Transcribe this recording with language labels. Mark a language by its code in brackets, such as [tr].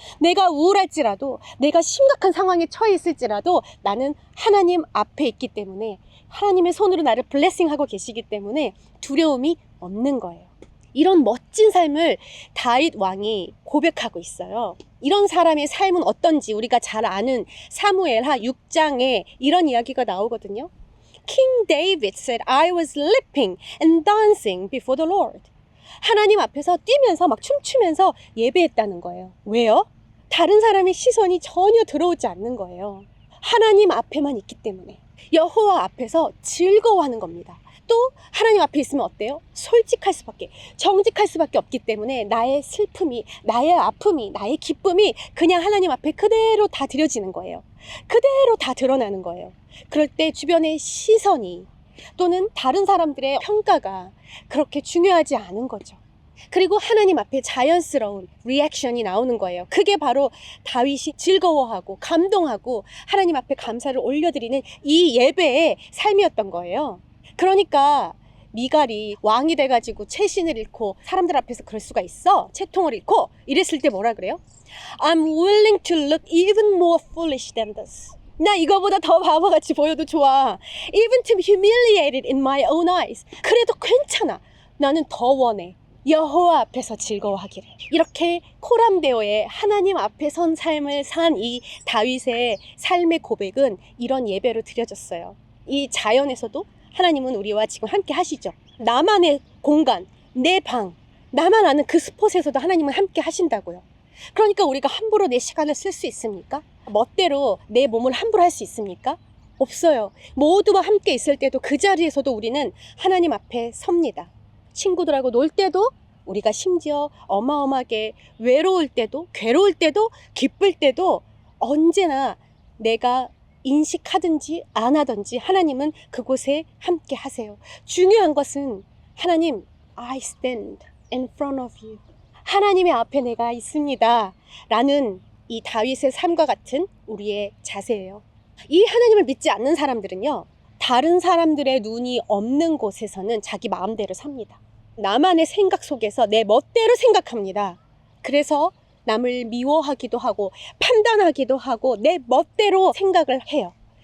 [ko] 내가 우울할지라도 내가 심각한 상황에 처해 있을지라도 나는 하나님 앞에 있기 때문에 하나님의 손으로 나를 블레싱하고 계시기 때문에 두려움이 없는 거예요. 이런 멋진 삶을 다윗 왕이 고백하고 있어요. 이런 사람의 삶은 어떤지 우리가 잘 아는 사무엘하 6장에 이런 이야기가 나오거든요. [en] King David said, I was leaping and dancing before the Lord. [ko] 하나님 앞에서 뛰면서 막 춤추면서 예배했다는 거예요. 왜요? 다른 사람의 시선이 전혀 들어오지 않는 거예요. 하나님 앞에만 있기 때문에. 여호와 앞에서 즐거워하는 겁니다. 또 하나님 앞에 있으면 어때요? 솔직할 수밖에, 정직할 수밖에 없기 때문에 나의 슬픔이, 나의 아픔이, 나의 기쁨이 그냥 하나님 앞에 그대로 다 드려지는 거예요. 그대로 다 드러나는 거예요. 그럴 때 주변의 시선이 또는 다른 사람들의 평가가 그렇게 중요하지 않은 거죠. 그리고 하나님 앞에 자연스러운 리액션이 나오는 거예요. 그게 바로 다윗이 즐거워하고 감동하고 하나님 앞에 감사를 올려드리는 이 예배의 삶이었던 거예요. 그러니까 미갈이 왕이 돼가지고 채신을 잃고 사람들 앞에서 그럴 수가 있어? 채통을 잃고 이랬을 때 뭐라 그래요? [en] I'm willing to look even more foolish than this. [ko] 나 이거보다 더 바보같이 보여도 좋아. [en] Even to be humiliated in my own eyes. [ko] 그래도 괜찮아. 나는 더 원해. 여호와 앞에서 즐거워하기를. 이렇게 코람데오의 하나님 앞에 선 삶을 산 이 다윗의 삶의 고백은 이런 예배로 드려졌어요. 이 자연에서도 하나님은 우리와 지금 함께 하시죠. 나만의 공간, 내 방, 나만 아는 그 스폿에서도 하나님은 함께 하신다고요. 그러니까 우리가 함부로 내 시간을 쓸 수 있습니까? 멋대로 내 몸을 함부로 할 수 있습니까? 없어요. 모두와 함께 있을 때도 그 자리에서도 우리는 하나님 앞에 섭니다. 친구들하고 놀 때도 우리가 심지어 어마어마하게 외로울 때도 괴로울 때도 기쁠 때도 언제나 내가 인식하든지 안 하든지 하나님은 그곳에 함께 하세요. 중요한 것은 하나님, [en] I stand in front of you. [ko] 하나님의 앞에 내가 있습니다. 라는 이 다윗의 삶과 같은 우리의 자세예요. 이 하나님을 믿지 않는 사람들은요, 다른 사람들의 눈이 없는 곳에서는 자기 마음대로 삽니다. 나만의 생각 속에서 내 멋대로 생각합니다. 그래서 남을 미워하기도 하고 판단하기도 하고 내 멋대로 생각을 해요.